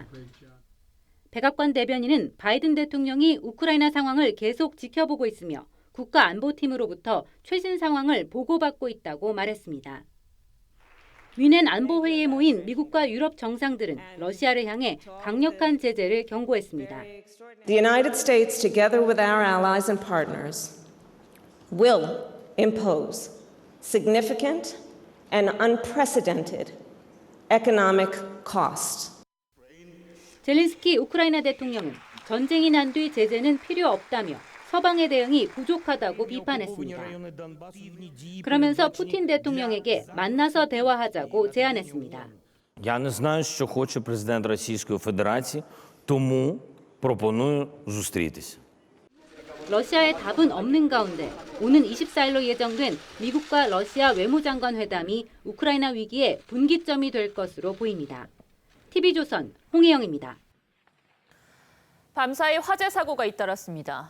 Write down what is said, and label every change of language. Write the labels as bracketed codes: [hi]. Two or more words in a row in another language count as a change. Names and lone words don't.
[ko] 백악관 대변인은 바이든 대통령이 우크라이나 상황을 계속 지켜보고 있으며 국가안보팀으로부터 최신 상황을 보고받고 있다고 말했습니다. 뮌헨 안보회의에 모인 미국과 유럽 정상들은 러시아를 향해 강력한 제재를 경고했습니다. [en] The United States, together with our allies and partners, will impose significant and unprecedented economic cost. [ko] 젤린스키 우크라이나 대통령은 전쟁이 난 뒤 제재는 필요 없다며 서방의 대응이 부족하다고 비판했습니다. 그러면서 푸틴 대통령에게 만나서 대화하자고 제안했습니다. [uk] Я не знаю, що хоче президент Російської Федерації, тому пропоную зустрітися. [ko] 러시아의 답은 없는 가운데 오는 24일로 예정된 미국과 러시아 외무장관 회담이 우크라이나 위기의 분기점이 될 것으로 보입니다. TV조선 홍혜영입니다. 밤사이 화재 사고가 잇따랐습니다.